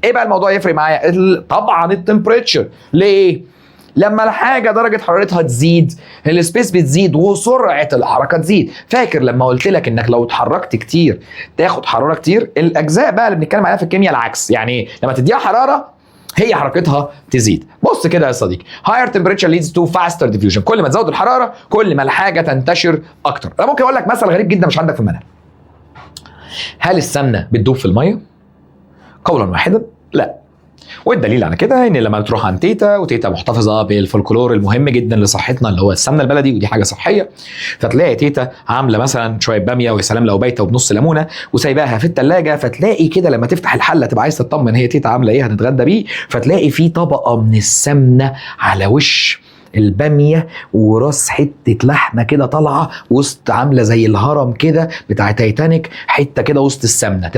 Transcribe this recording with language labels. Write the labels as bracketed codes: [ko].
[ar] ايه بقى الموضوع يفرق معايا؟ طبعا التمبريتشر. ليه؟ لما الحاجه درجه حرارتها تزيد السبيس بتزيد وسرعه الحركه تزيد. فاكر لما قلت لك انك لو اتحركت كتير تاخد حراره كتير؟ الاجزاء بقى اللي بنتكلم عليها في الكيمياء العكس، يعني لما تديها حراره هي حركتها تزيد. بص كده يا صديقي، [en] higher temperature leads to faster diffusion. [ar] كل ما تزود الحراره كل ما الحاجه تنتشر اكتر. انا ممكن اقول لك مثل غريب جدا مش عندك في المنهج. هل السمنه بتدوب في الميه؟ قولا واحدا لا. والدليل على كده ان لما تروح عند تيتا، وتيتا محتفظه بالفولكلور المهم جدا لصحتنا اللي هو السمنه البلدي، ودي حاجه صحيه، فتلاقي تيتا عامله مثلا شويه باميه ويا سلام لو بايته وبنص ليمونه وسايباها في الثلاجه، فتلاقي كده لما تفتح الحله تبقى عايز تطمن هي تيتا عامله ايه هنتغدى بيه، فتلاقي في طبقه من السمنه على وش الباميه وراس حته لحمه كده طالعه وسط، عامله زي الهرم كده بتاع تايتانيك، حته كده وسط السمنه.